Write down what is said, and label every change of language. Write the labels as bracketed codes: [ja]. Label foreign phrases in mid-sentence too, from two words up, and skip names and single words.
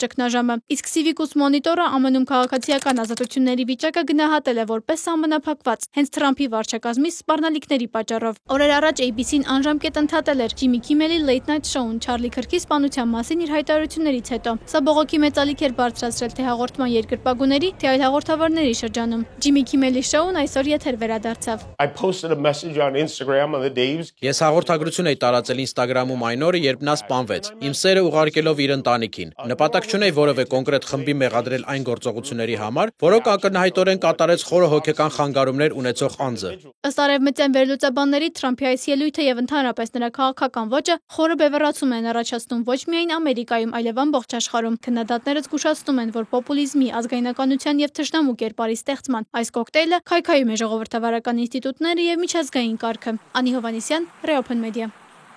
[hy] ճգնաժամը, իսկ Civicus Monitor-ը ԱՄՆ-ում քաղաքացիական ազատությունների վիճակը գնահատել է որպես սահմանափակված, հենց Թրամփի վարչակազմի սպառնալիքների պատճառով։ Օրեր առաջ ABC-ն անժամկետ ընդհատել էր Ջիմի Քիմելի Late Night Show-ն Չարլի Քրքի սպանության մասին իր հայտարարություններից հետո։ Սա բողոքի մեծ ալիք էր բարձրացրել թե հաղորդման երկրպագուների, թե այլ հաղորդավարների շրջանում։ Ջիմի Քիմելի Show-ն այսօր եթեր վերադարձավ։ [en] I posted a message on Instagram on the Dave's. [hy] Ես հաղորդագրություն էի տարածել Instagram-ում այն օրը, երբ նա սպանվեց։ Իմ սերը ուղարկելով իր ընտանիքին։ Նպատակ չունեի որևէ կոնկրետ խմբի մեղադրել այն գործողությունների համար, որոնք ակնհայտորեն կատարեց խորը հոգեկան խանգարումներ ունեցող անձը։ Ըստ արևմտյան վերլուծաբանների Թրամփի այս ելույթը եւ ընդհանրապես նրա քաղաքական ոճը խորը բևեռացում են առաջացնում ոչ միայն Ամերիկայում, այլև ամբողջ աշխարհում։ Քննադատները զգուշացնում են, որ պոպուլիզմի, ազգայնականության եւ թշնամու կերպարի ստեղծման այս կոկտեյլը քայքայում է ժողովրդավարական ինստիտուտները եւ միջազգային կարգը։ Անի Հովանեսյան, Reopen Media։